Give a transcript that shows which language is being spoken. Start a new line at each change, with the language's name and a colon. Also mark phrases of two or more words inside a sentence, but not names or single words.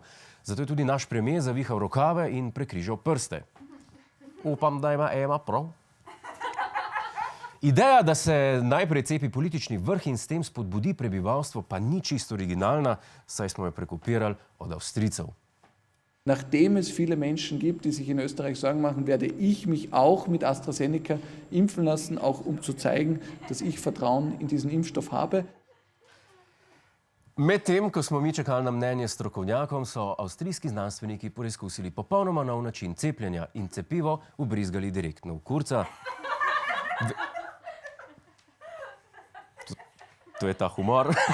Slovenian: Zato je tudi naš premier zavihal rokave in prekrižal prste. Upam, da ima Ema prav. Ideja, da se najprej cepi politični vrh in s tem spodbudi prebivalstvo, pa ni čisto originalna, saj smo jo prekopirali od Avstrijcev.
German: Nachdem es viele Menschen gibt, die sich in Österreich Sorgen machen, werde ich mich auch mit AstraZeneca impfen lassen, auch um zu zeigen, dass ich Vertrauen in diesen Impfstoff habe.
Slovenian: Medtem, ko smo mi čakali na mnenje strokovnjakom, so avstrijski znanstveniki poizkusili popolnoma nov način cepljenja in cepivo vbrizgali direktno v kurca. To je ta humor.